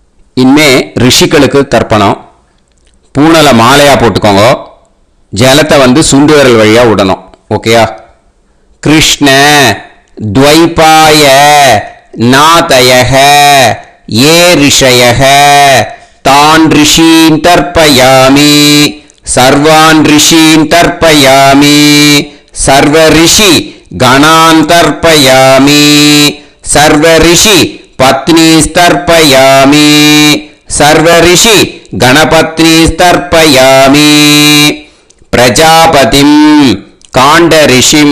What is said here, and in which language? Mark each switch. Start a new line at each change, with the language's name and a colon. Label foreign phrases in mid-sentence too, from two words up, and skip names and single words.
Tamil: இனிமே ரிஷிகளுக்கு தர்ப்பணம். பூனலை மாலையா போட்டுக்கோங்க. ஜலத்தை சுண்டு விரல் வழியா விடணும். ஓகேயா?
Sanskrit: कृष्ण द्वैपाय नादयः ये ऋषयः तान् ऋषीन् तर्पयामि सर्वान् ऋषीन् तर्पयामि सर्वऋषि गणान् तर्पयामि सर्वऋषि पत्नीस्तर्पयामि सर्वऋषि गणपत्नीस्तर्पयामि प्रजापतिं काण्डऋषिं